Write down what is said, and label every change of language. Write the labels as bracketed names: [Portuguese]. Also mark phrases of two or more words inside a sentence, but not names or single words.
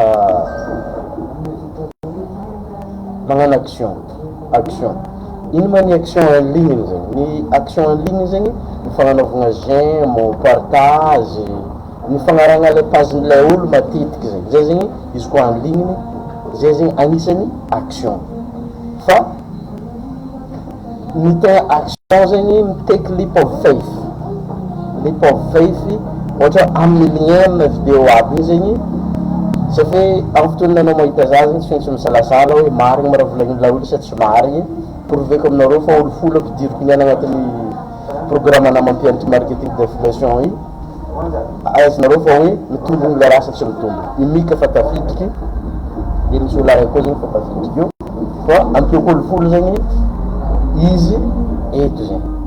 [Malagasy] magnano action ino ma ny [French] action en ligne [Malagasy] zegny ny [French] action en ligne [Malagasy] zegny mifagnanaovagna [French] j'aime partage [Malagasy] ny fagnaragna le pagen'ilay olo matetiky zegny zay zegny izy koa [French] en ligne [Malagasy] zay zegny anisany action fa ny tegna action zegny mitake [English] leap of faith [Malagasy] ohatra amin'ny lien na vidéo aby igny zegny satria amy fotoana anao mahita za zegny tsy fiaintsy misalasala hoe marigny ma raha volagnin'la olo sa tsy marigny proveko aminareo fa olo folo ampidiriko niany agnatin'ny programme ana mampianatry [French] marketing d'affiliation [Malagasy] io aizanareo fa hoe mitombogny le raha sa tsy mitombogny imika fa tafidriky de misy olo araiky koa zegny fa tafidriky io fa ampioko olo folo zegny izy eto zegny